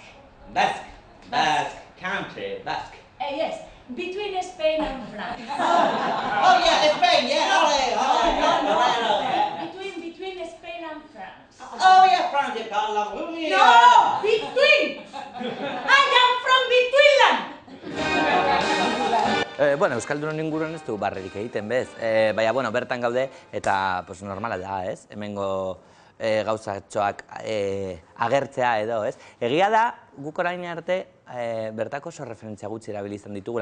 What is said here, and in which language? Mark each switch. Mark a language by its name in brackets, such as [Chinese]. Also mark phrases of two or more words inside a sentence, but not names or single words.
[English] Basque country, Basque. Yes, between Spain and France. Oh yeah, Spain, yeah. No. Between Spain and France. Oh yeah, France, you call them. No, between. I am from Betweenland. [Basque] Bueno, Euskaldunon inguruan ez du barrerik egiten, bez? Baina, bueno, bertan gaude eta normala da, ez? Hemengo gauzatxoak agertzea edo, ez? Egia da, guk orain arte bertako oso referentzia gutxi erabilizan ditugula.